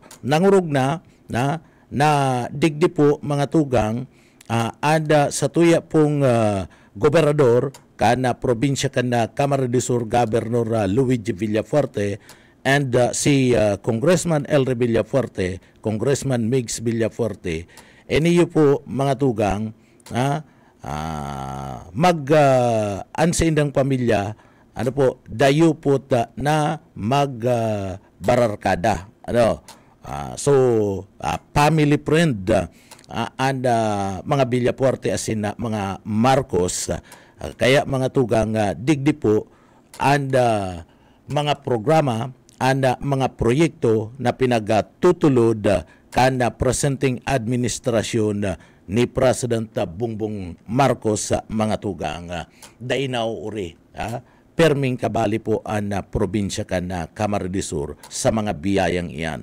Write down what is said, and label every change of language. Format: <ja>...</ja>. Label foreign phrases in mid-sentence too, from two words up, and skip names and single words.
<bik>Nangurog na digdi po mga tugang ada sa tuya pong gobernador kana probinsya kana Camarines Sur, Governor Luigi Villafuerte, and si Congressman Elre Villafuerte, Congressman Migs Villafuerte. Iniyo po mga tugang mag-ansaindang pamilya, dayo po na mag-bararkada. family friend and mga Villafuerte asin na mga Marcos, kaya mga tugang digdi po and mga programa and mga proyekto na pinagtutulod kana presenting administrasyon ni President Bongbong Marcos sa mga tugang dainaw uri perming kabali po ang probinsya kana Camarines Sur sa mga biyayang iyan.</bik>